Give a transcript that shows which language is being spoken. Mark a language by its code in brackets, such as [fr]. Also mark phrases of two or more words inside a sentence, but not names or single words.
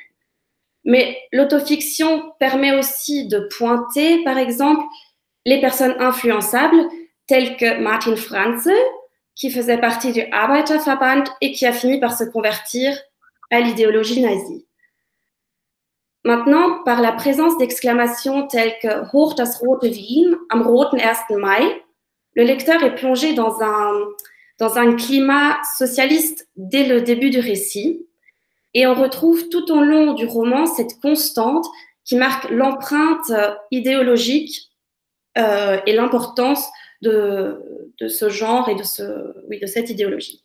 [fr] Mais l'autofiction permet aussi de pointer, par exemple, les personnes influençables, telles que Martin Franzl, qui faisait partie du Arbeiterverband et qui a fini par se convertir à l'idéologie nazie. Maintenant, par la présence d'exclamations telles que [de] Hoch das rote Wien, am roten 1. [fr] Mai, le lecteur est plongé dans un climat socialiste dès le début du récit. Et on retrouve tout au long du roman cette constante qui marque l'empreinte idéologique et l'importance de ce genre et de cette idéologie.